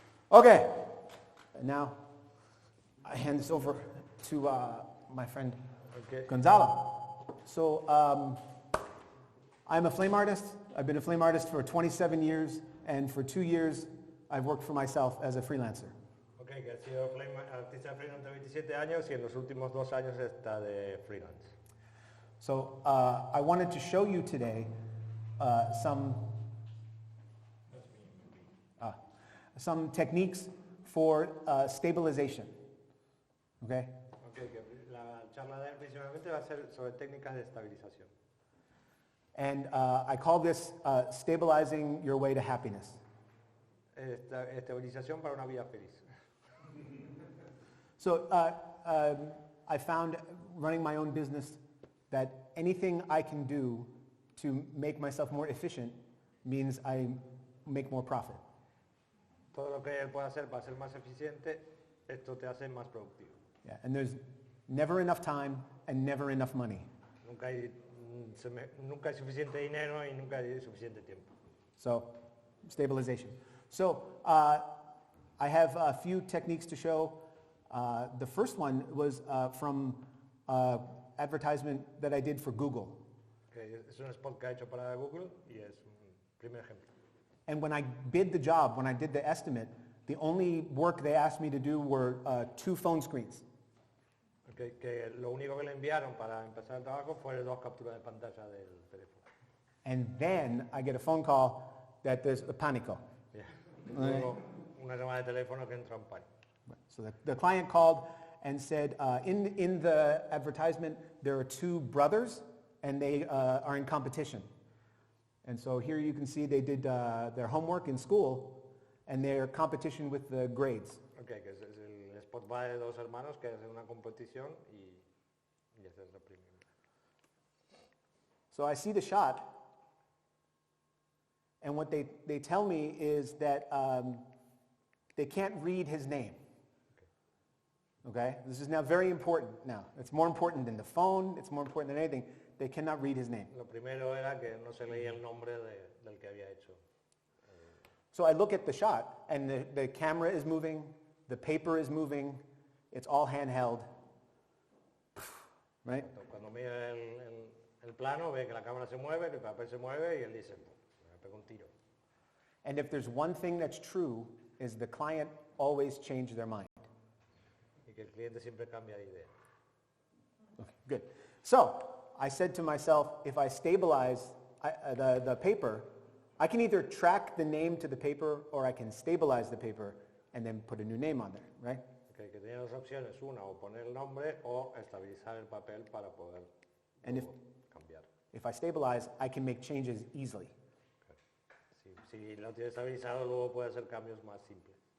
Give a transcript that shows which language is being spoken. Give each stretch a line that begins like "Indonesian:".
English: Okay, and now I hand this over to my friend Gonzalo. So I'm a flame artist. I've been a flame artist for 27 years, and for 2 years I've worked for myself as a freelancer.
Spanish: Okay, que ha sido artista freelance de 27 años y en los últimos 2 años está de freelance.
English: So I wanted to show you today some techniques for stabilization. Okay?
Spanish: Okay, que la charla de principalmente va a ser sobre técnicas de estabilización.
English: And I call this stabilizing your way to happiness.
Spanish: Estabilización para una vida feliz.
English: So I found running my own business that anything I can do to make myself more efficient means I make more profit.
Spanish: Todo lo que él puede hacer para ser más eficiente, esto te hace más productivo.
English: Yeah, and there's never enough time and never enough money.
Spanish: Nunca hay suficiente dinero y nunca hay suficiente tiempo.
English: So, stabilization. So, I have a few techniques to show. The first one was from advertisement that I did for Google.
Spanish: Okay, es un spot que ha hecho para Google y es un primer ejemplo.
English: And when I bid the job, when I did the estimate, the only work they asked me to do were 2 phone screens.
Spanish: Okay, que lo único que le enviaron para empezar el trabajo fue 2 capturas de pantalla del teléfono.
English: And then I get a phone call that there's a panico. Yeah.
Spanish: Luego una llamada de teléfono que entra en pánico.
English: So the client called and said, in the advertisement, there are 2 brothers and they are in competition. And so here you can see they did their homework in school and their competition with the grades.
Spanish: Okay, que es el spot va de 2 hermanos que hacen una competición y ese es el primero.
English: So I see the shot, and what they tell me is that they can't read his name. Okay? This is now very important now. It's more important than the phone, it's more important than anything. They cannot read his name.
Spanish: Lo primero era que no se leía el nombre del que había hecho.
English: So I look at the shot, and the camera is moving, the paper is moving, it's all handheld. Right?
Spanish: Cuando mira el plano, ve que la cámara se mueve, que el papel se mueve y él dice, me pego un tiro.
English: And if there's one thing that's true, is the client always change their mind.
Spanish: Y que el cliente siempre cambia de idea.
English: Okay, good. So I said to myself, if I stabilize the paper, I can either track the name to the paper or I can stabilize the paper and then put a new name on there, right?
Spanish: Okay, que tiene 2 opciones, una o poner el nombre o estabilizar el papel para poder cambiar.
English: If I stabilize, I can make changes easily. Okay.
Spanish: Si lo tiene estabilizado, luego puede hacer cambios más simples.